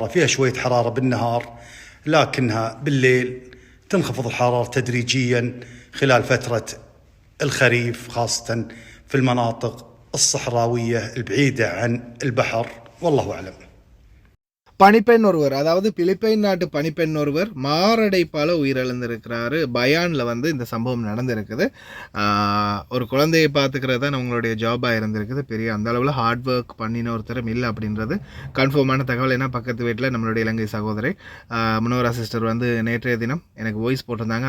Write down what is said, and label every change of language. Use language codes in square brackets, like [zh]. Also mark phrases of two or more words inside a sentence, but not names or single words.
[ar] فيها شوية حرارة بالنهار لكنها بالليل تنخفض الحرارة تدريجيا خلال فترة الخريف خاصة في المناطق الصحراوية البعيدة عن البحر. والله أعلم. [ta] பணிப்பெண் ஒருவர், அதாவது பிலிப்பைன் நாட்டு பணிப்பெண் ஒருவர் மாரடைப்பால் உயிரிழந்திருக்கிறாரு. பயானில் வந்து இந்த சம்பவம் நடந்திருக்குது. ஒரு குழந்தையை பார்த்துக்கிறது தான் உங்களுடைய ஜாபாக இருந்திருக்குது. பெரிய அந்த அளவில் [en] hard work [ta] பண்ணின ஒருத்தரும் இல்லை அப்படின்றது கன்ஃபார்மான தகவல். ஏன்னா பக்கத்து வீட்டில் நம்மளுடைய இலங்கை சகோதரி முனோரா சிஸ்டர் வந்து நேற்றைய தினம் எனக்கு வாய்ஸ் போட்டிருந்தாங்க.